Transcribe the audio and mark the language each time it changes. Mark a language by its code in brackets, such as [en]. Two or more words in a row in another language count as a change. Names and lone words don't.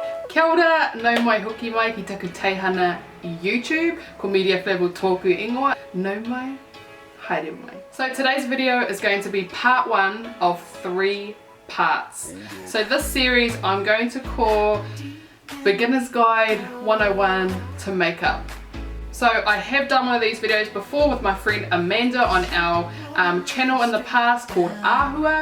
[mi] Kia ora, nau mai hoki mai ki taku teihana YouTube, ko Miria Flavell tōku ingoa, nau mai, haere mai. [en] So today's video is going to be part 1 of 3 parts. So this series I'm going to call Beginner's Guide 101 to Makeup. So I have done one of these videos before with my friend Amanda on our channel in the past called Ahua.